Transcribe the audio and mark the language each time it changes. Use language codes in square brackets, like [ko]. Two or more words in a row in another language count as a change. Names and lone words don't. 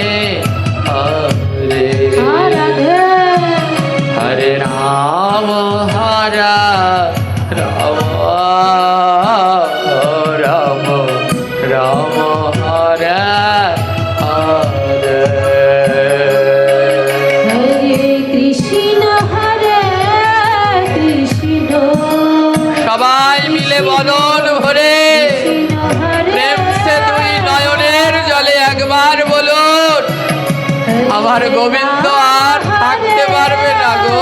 [sa] हरे, हरे राम राम राम राम हरे हरे। [bn] সবাই মিলে বদন ভরে প্রেম সে দুই নয়নের জলে একবার বলুন, আমার গোবিন্দ আর থাকতে পারবে না গো।